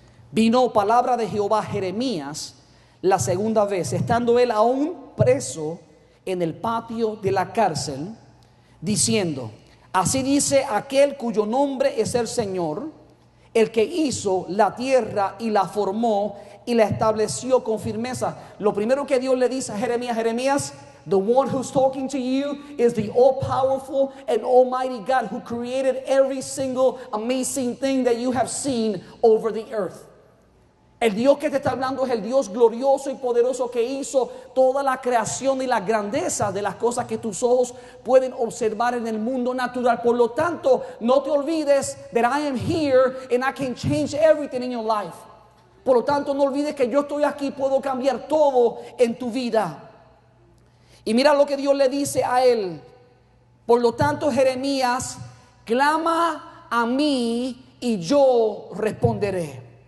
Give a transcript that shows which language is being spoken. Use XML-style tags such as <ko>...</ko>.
<es>Vino palabra de Jehová a Jeremías la segunda vez, estando él aún preso en el patio de la cárcel, diciendo: así dice aquel cuyo nombre es el Señor, el que hizo la tierra y la formó y la estableció con firmeza. Lo primero que Dios le dice a Jeremías:</es> <en>Jeremías, the one who's talking to you is the all-powerful and almighty God who created every single amazing thing that you have seen over the earth.</en> <es>El Dios que te está hablando es el Dios glorioso y poderoso que hizo toda la creación y la grandeza de las cosas que tus ojos pueden observar en el mundo natural. Por lo tanto, no te olvides</es> <en>that I am here and I can change everything in your life.</en> <es>Por lo tanto, no olvides que yo estoy aquí y puedo cambiar todo en tu vida. Y mira lo que Dios le dice a él. Por lo tanto, Jeremías, clama a mí y yo responderé.</es>